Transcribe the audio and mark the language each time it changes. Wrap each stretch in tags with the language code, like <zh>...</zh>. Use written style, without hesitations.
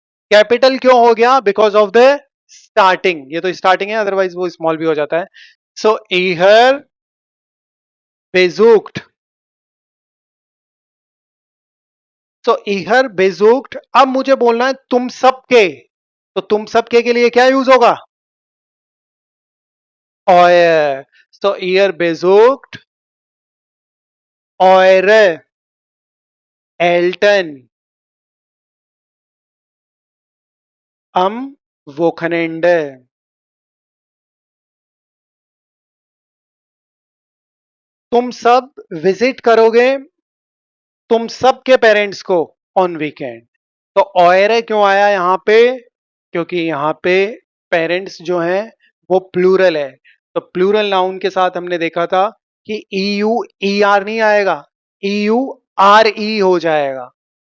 <hi>Capital क्यों हो गया?</hi> <en>because of the starting,</en> <hi>ये तो स्टार्टिंग है, अदरवाइज वो स्मॉल भी हो जाता है।</hi> <de>सो इहर बेजुक्ट।</de> <hi>तो इहर बेजुक्ट, अब मुझे बोलना है तुम सबके, तो तुम सबके के लिए क्या यूज होगा? ऑयर।</hi> <de>तो इयर बेजुक्ट eure Eltern am Wochenende।</de> <hi>तुम सब विजिट करोगे तुम सब के पेरेंट्स को ऑन वीकेंड। तो ऑयरे क्यों आया यहां पे? क्योंकि यहां पे पेरेंट्स जो हैं वो प्लूरल है। तो प्लूरल नाउन के साथ हमने देखा था कि ई यू ई आर नहीं आएगा, ई यू आर ई हो जाएगा।</hi>